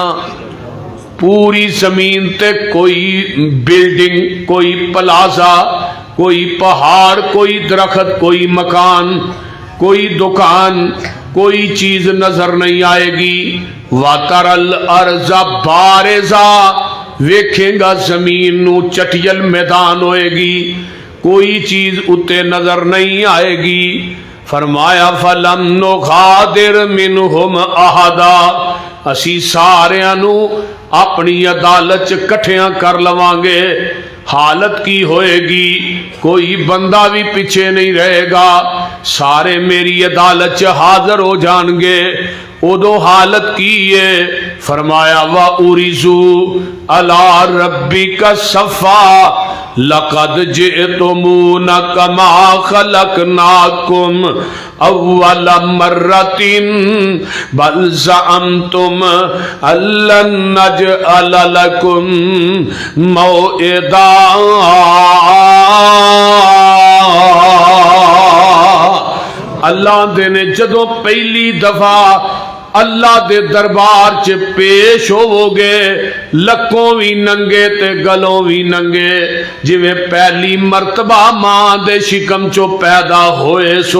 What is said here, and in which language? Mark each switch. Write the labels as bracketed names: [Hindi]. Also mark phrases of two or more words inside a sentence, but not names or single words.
[Punjabi] پوری زمین تے کوئی بلڈنگ، کوئی پلازہ، کوئی پہاڑ، کوئی درخت، کوئی مکان، کوئی دکان، کوئی چیز نظر نہیں آئے گی. [Arabic] وترى الأرض بارزة, [Punjabi] ویکھے گا زمین نوں چٹیل میدان ہوئے گی، کوئی چیز اتے نظر نہیں آئے گی. [Arabic] फरमाया فلم نغادر منهم أحدا, [Punjabi] اسی ساریاں نوں اپنی عدالت چ کٹھیاں کر لواں گے. حالت کی ہوئے گی، کوئی بندہ بھی پیچھے نہیں رہے گا، سارے میری عدالت چ حاضر ہو جان گے. اودوں حالت کی ہے، فرمایا [Arabic] وعرضوا على ربك صفا لقد جئتمونا كما خلقناكم أول مرة بل زعمتم ألن نجعل لكم موعدا. [Punjabi] اللہ دے نے جدوں پہلی دفعہ اللہ دے دربار چ پیش ہووو گے لکوں بھی ننگے تے گلوں بھی ننگے، جیویں پہلی مرتبہ ماں دے شکم چوں پیدا ہوئے سو.